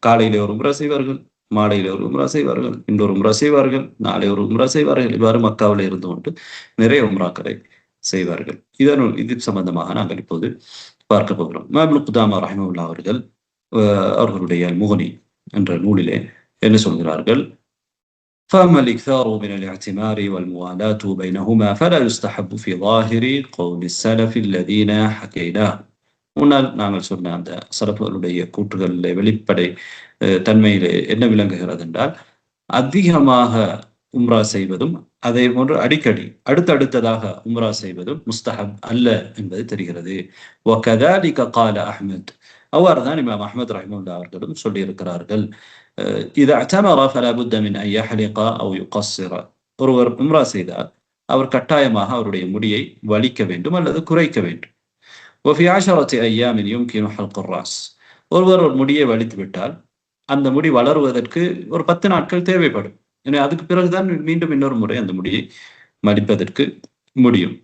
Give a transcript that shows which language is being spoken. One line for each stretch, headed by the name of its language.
Tamil: காலையிலே ஒரு உம்ரா செய்வார்கள், மாலையிலே ஒரு உம்ரா செய்வார்கள், இன்னொரு உம்ரா செய்வார்கள், நாளை ஒரு உம்ரா செய்வார்கள். இவ்வாறு மக்காவில் இருந்து கொண்டு நிறைய உம்ராக்களை செய்வார்கள். இது சம்பந்தமாக நாங்கள் இப்போது பார்க்க போகிறோம். இப்னு குதாமா ரஹிமஹுல்லாஹ் அவர்கள் அவர்களுடைய முகனி என்ற நூலிலே என்ன சொல்கிறார்கள்?
Arabic: فأما الإكثار من الاعتمار والموالاة بينهما فلا يستحب في ظاهر قول السلف الذين حكيناه.
Tamil: முன்னால் நாங்கள் சொன்ன அந்த சலஃபுகளுடைய கூற்றுகளில் வெளிப்படை தன்மையிலே என்ன விளங்குகிறது என்றால், அதிகமாக உம்ரா செய்வதும் அதே போன்று அடிக்கடி அடுத்தடுத்ததாக உம்ரா செய்வதும் முஸ்தஹப் அல்ல என்பது தெரிகிறது.
Arabic: وكذلك قال أحمد.
Tamil: அவ்வாறு தான் இமாம் அஹ்மத் ரஹிமஹுல்லாஹ் அவர்களும் சொல்லியிருக்கிறார்கள்.
Arabic: إذا اعتمر فلا بد من أن يحلق أو يقصر.
Tamil: ஒருவர் உம்ரா செய்தால் அவர் கட்டாயமாக அவருடைய முடியை வலிக்க வேண்டும் அல்லது குறைக்க வேண்டும்.
Arabic: وفي 10 أيام يمكن حلق الرأس.
Tamil: ஒருவர் ஒரு முடியை வலித்து விட்டால் அந்த முடி வளருவதற்கு ஒரு 10 நாட்கள் தேவைப்படும். எனவே அதுக்கு பிறகுதான் மீண்டும் இன்னொரு முறை அந்த முடியை மடிப்பதற்கு முடியும்.